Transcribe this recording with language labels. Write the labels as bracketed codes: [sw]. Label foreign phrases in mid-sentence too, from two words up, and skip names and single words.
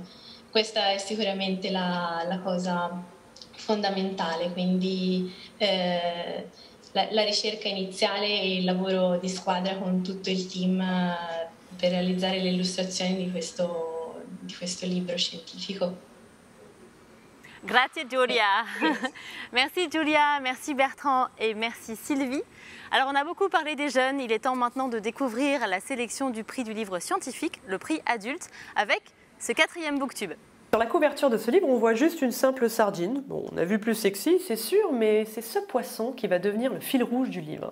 [it] Questa è sicuramente la cosa fondamentale, quindi la ricerca iniziale e il lavoro di squadra con tutto il team per realizzare le illustrazioni di questo libro scientifico. Grazie Giulia. Merci Giulia, [fr] merci Bertrand et merci Sylvie. Alors on a beaucoup parlé des jeunes, il est temps maintenant de découvrir la sélection du prix du livre scientifique, le prix adulte, avec ce 4e booktube. Sur la couverture de ce livre, on voit juste une simple sardine. Bon, on a vu plus sexy, c'est sûr, mais c'est ce poisson qui va devenir le fil rouge du livre.